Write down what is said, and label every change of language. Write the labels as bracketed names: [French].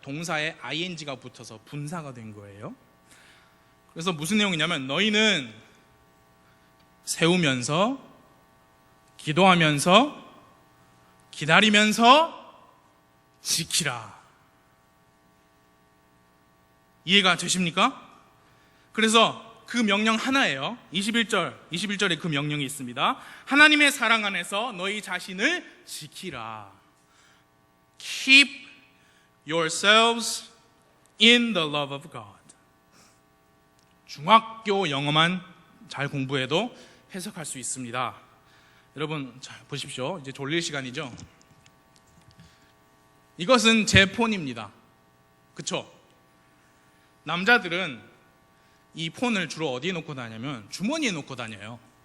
[Korean] 동사에 ing가 붙어서 분사가 된 거예요. 그래서 무슨 내용이냐면 너희는 세우면서, 기도하면서, 기다리면서 지키라. 이해가 되십니까? 그래서 그 명령 하나예요. 21절에 그 명령이 있습니다. 하나님의 사랑 안에서 너희 자신을 지키라. [English] Keep yourselves in the love of God. [Korean] 중학교 영어만 잘 공부해도 해석할 수 있습니다. 여러분 잘 보십시오. 이제 졸릴 시간이죠. 이것은 제 폰입니다. 그쵸? 남자들은 이 폰을 주로 어디에 놓고 다니냐면 주머니에 놓고 다녀요.